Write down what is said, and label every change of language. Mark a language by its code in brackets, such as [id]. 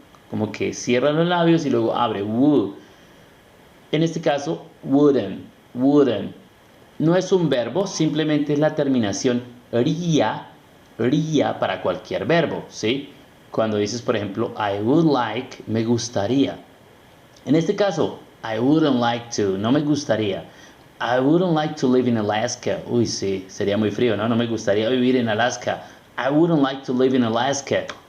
[es] Como que cierra los labios y luego abre. En este caso, wouldn't. No es un verbo, simplemente es la terminación ría para cualquier verbo, ¿sí? Cuando dices, por ejemplo, [en] I would like, [es] me gustaría. En este caso, [en] I wouldn't like to, [es] no me gustaría. [en] I wouldn't like to live in Alaska. [es] Uy, sí, sería muy frío, ¿no? No me gustaría vivir en Alaska. [en] I wouldn't like to live in Alaska.